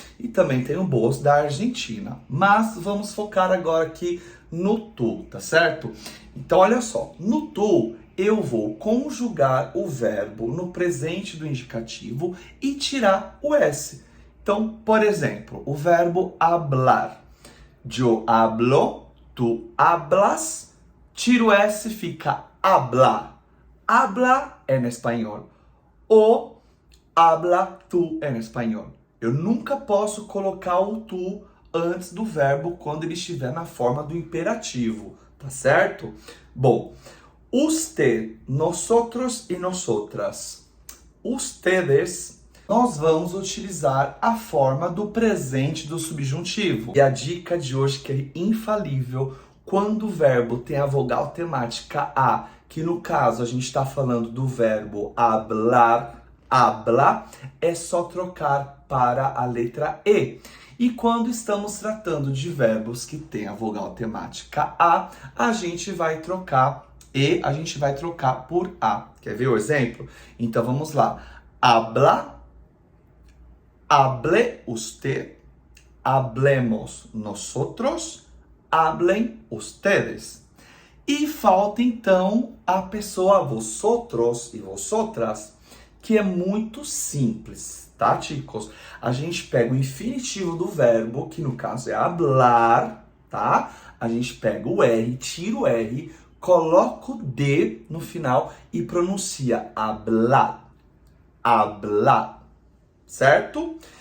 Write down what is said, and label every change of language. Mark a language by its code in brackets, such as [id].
[pt] E também tem o boas da Argentina, mas vamos focar agora aqui no tu, tá certo? Então, olha só, no tu eu vou conjugar o verbo no presente do indicativo e tirar o S. Então, por exemplo, o verbo hablar. [es] Yo hablo, tu hablas, [pt] tiro S, fica [es] habla. Habla en español. O habla tu en español. [pt] Eu nunca posso colocar o tu antes do verbo quando ele estiver na forma do imperativo, tá certo? Bom, usted, nosotros y nosotras. Ustedes, nós vamos utilizar a forma do presente do subjuntivo. E a dica de hoje que é infalível, quando o verbo tem a vogal temática A, que no caso a gente está falando do verbo hablar, habla, é só trocar para a letra E. E quando estamos tratando de verbos que têm a vogal temática A gente vai trocar E, a gente vai trocar por A. Quer ver o exemplo? Então vamos lá. [es] Habla, hable usted, hablemos nosotros, hablen ustedes. [pt] E falta então a pessoa vosotros e vosotras, que é muito simples, tá, chicos? A gente pega o infinitivo do verbo, que no caso é hablar, tá? A gente pega o R, tira o R, coloca o D no final e pronuncia hablar, hablar. Certo?